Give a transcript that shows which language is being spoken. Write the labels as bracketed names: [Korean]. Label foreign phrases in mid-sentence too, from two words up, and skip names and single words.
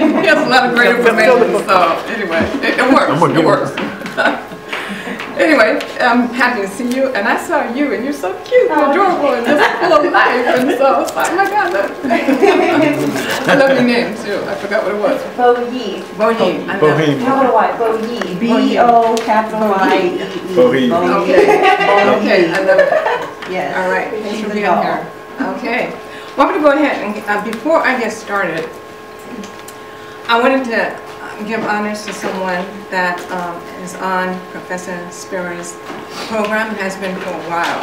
[English] He has a lot of great information, so anyway, it works. Anyway, I'm happy to see you, and I saw you, and you're so cute and adorable and just full of life, and so I was like, oh my God, I love your name too. I forgot what it was. Bo-Yi. Bo-Yi. Bo-Yi. Bo-Yi. B-O capital I-E. Bo-Yi. Okay, I love it. Yes. All right, thanks for being here. Okay. Well, I'm going to go ahead and before I get started, I wanted to give honors to someone that is on Professor Spira's program and has been for a while.